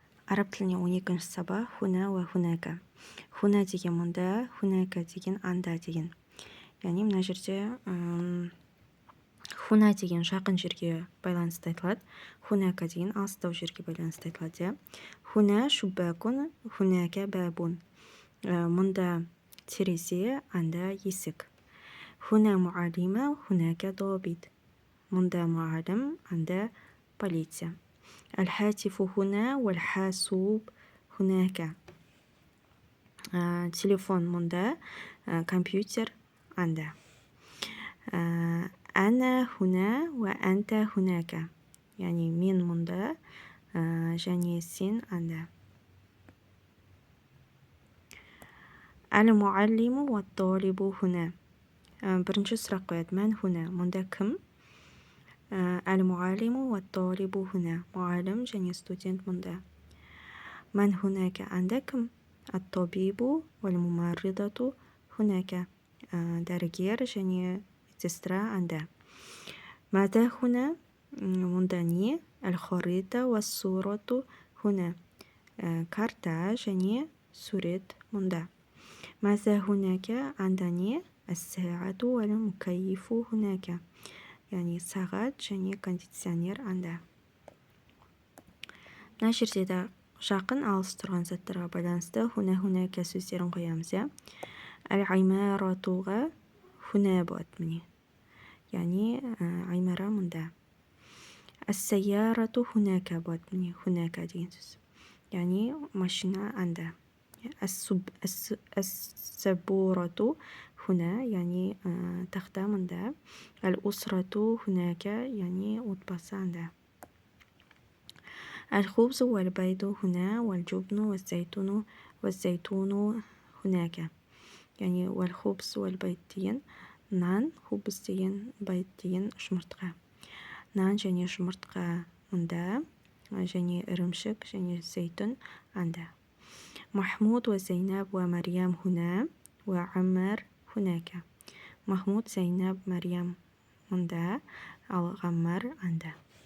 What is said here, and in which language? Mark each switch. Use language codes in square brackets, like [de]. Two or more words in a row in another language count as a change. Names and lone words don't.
[kk] Араб тіліне 12-ші сабақ [ar] هنا وهناك. [kk] Хуна деген мұнда, хунака деген анда деген. Яғни мына жерде хуна деген жақын жерге байланысты айтылады, хунака деген алыстау жерге байланысты айтылады. [ar] هنا شباك، هناك باب. [kk] Мұнда терезе, анда есік. [ar] هنا معلمة، هناك ضابط. [kk] Мұнда муалим, анда полиция. [ar] الهاتف هنا والحاسوب هناك. [kk] تليفون мұнда, компьютер анда. [ar] أنا هنا وأنت هناك. [kk] يعني мен мұнда, және сен анда. [ar] المعلم والطالب هنا. [kk] Бірінші сұрақ қояды, [ar] من هنا, [kk] мұнда кім? [ar] المعلم والطالب هنا. [kk] معلم және студент мұнда. [ar] من هناك [kk] анда кім? [ar] الطبيب والممرضة هناك. [kk] дәрігер және медсестра анда. [ar] ماذا هنا? [kk] мұнда не? [ar] الخريطة والصورة هنا. [kk] карта және сурет мұнда. [ar] ماذا هناك? [kk] анда не? [ar] الساعة والمكيف هناك. [kk] яғни сағат және кондиционер анда. Мына жерде де жақын алыс тұрған заттарға байланысты хуна-хунака сөздерін қоямыз. Әл-аймаратуға хуна болады міне. Яғни аймара мұнда. [ar] السيارة هناك [kk] болады міне, хунака деген сөз. Яғни машина анда. [ar] السبورة هنا, [kk] яғни тақта мұнда. [ar] الأسرة هناك, [kk] яғни отбасы анда. [ar] الخبز والبيض هنا والجبن والزيتون هناك. يعني والخبز والبيض [kk] деген нан, хубыз деген, байд деген жұмыртқа. Нан және жұмыртқа мұнда, және ірімшік және зәйтүн анда. [ar] محمود وزينب ومريم هنا وعمر هناك. [kk] محمود, زينب, مريم мұнда, ал ғаммар анда.